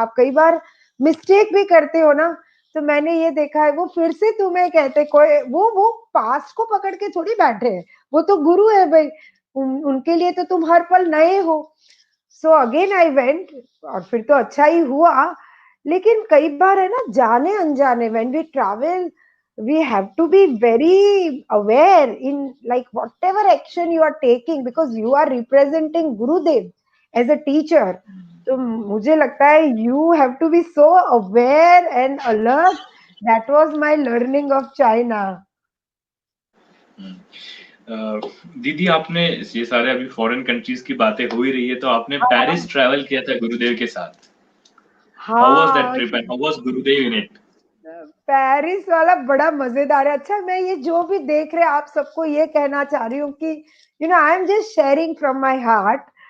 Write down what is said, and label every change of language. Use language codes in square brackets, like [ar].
[hi] आप कई बार मिस्टेक भी करते हो ना, तो मैंने ये देखा है, वो फिर से तुम्हें कहते, कोई वो पास्ट को पकड़ के थोड़ी बैठे हैं, वो तो गुरु है भाई, उनके लिए तो तुम हर पल नए हो। [en] so again I went, [hi] और फिर तो अच्छा ही हुआ। लेकिन कई बार है ना, जाने अनजाने, [en] When we travel, we have to be very aware in like whatever action you are taking, because you are representing Gurudev as a teacher. [hi] तो मुझे लगता है [en] you have to be so aware and alert. That was my learning of China. [hi] दीदी आपने ये सारे अभी foreign countries की बातें हो ही रही है, तो आपने पेरिस ट्रैवल किया था गुरुदेव के साथ। [en] how was that [hi] हाँ, [en] Trip and how was Gurudev in it? [hi] Paris वाला बड़ा मजेदार है। अच्छा, मैं ये जो भी देख रहे आप सबको ये कहना चाह रही हूँ कि [en] I am just sharing from my heart.